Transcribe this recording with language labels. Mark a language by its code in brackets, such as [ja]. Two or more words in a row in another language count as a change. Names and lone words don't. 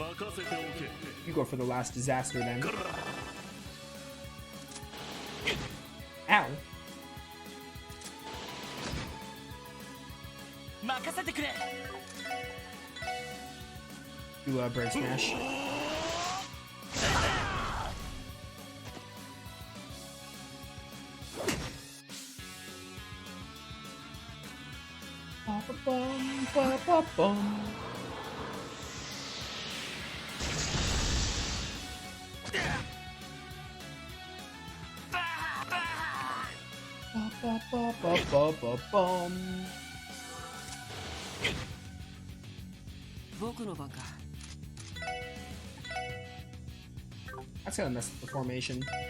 [en] You go for the last disaster then. Ow. You bird smash. Ba-ba-bum, ba-ba-bum. Ba-ba-ba-ba-ba-bum. That's gonna mess up the formation.